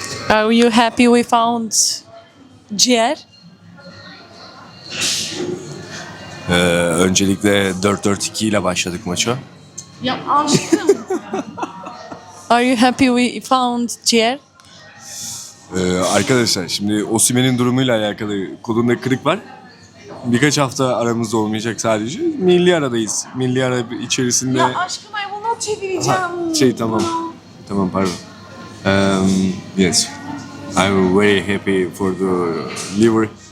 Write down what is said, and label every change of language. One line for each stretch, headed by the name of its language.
English: Are you happy we found ciğer?
Turkish: Öncelikle 4-4-2 ile başladık maça. Ya aşkım.
English: Are you happy we found ciğer?
Turkish: Arkadaşlar şimdi Osimhen'in durumuyla alakalı kolunda kırık var. Birkaç hafta aramızda olmayacak sadece. Milli aradayız. Milli ara içerisinde... Ya aşkım ay bunu çevireceğim. Tamam. Tamam pardon.
English: Yes. I'm very happy for the liver.